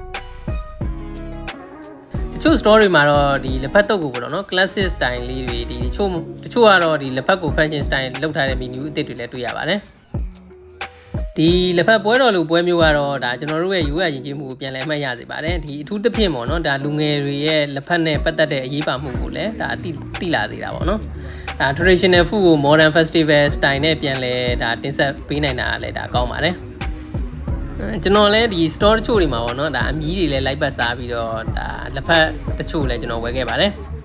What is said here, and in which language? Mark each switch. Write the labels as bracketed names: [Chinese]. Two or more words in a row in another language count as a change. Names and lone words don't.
[Burmese] တချို့ store တွေမှာတော့ဒီလက်ဖက်တုပ်ကိုပေါ့နော် [English] classic style [Burmese] လေးတွေဒီတချို့ကတော့ဒီလက်ဖက်ကို [English] fashion style [Burmese] လုပ်ထားတဲ့ menu အသစ်တွေလည်းတွေ့ရပါတယ်ဒီလက်ဖက် ပွဲတော်လိုပွဲမျိုးကတော့ဒါကျွန်တော်တို့ရဲ့ရိုးရာယဉ်ကျေးမှုကိုပြန်လည်အမှတ်ရစေပါတယ်ဒီအထူးသဖြင့်ပေါ့နော်ဒါလူငယ်တွေရဲ့ လက်ဖက်နဲ့ပတ်သက်တဲ့အရေးပါမှုကိုလည်းဒါသိလာစေတာပေါ့နော်ဒါ [English] traditional food [Burmese] ကို [English] modern festival style [Burmese] နဲ့ပြန်လဲဒါတင်ဆက်ပေးနိုင်တာလည်းဒါကောင်းပါတယ်ကျွန်တော်လည်းဒီ store တချို့တွေမှာပေါ့နော်ဒါအမြီးတွေလည်းလိုက်ပတ်စားပြီးတော့ဒါလက်ဖက်တချို့လည်းကျွန်တော်ဝယ်ခဲ့ပါတယ်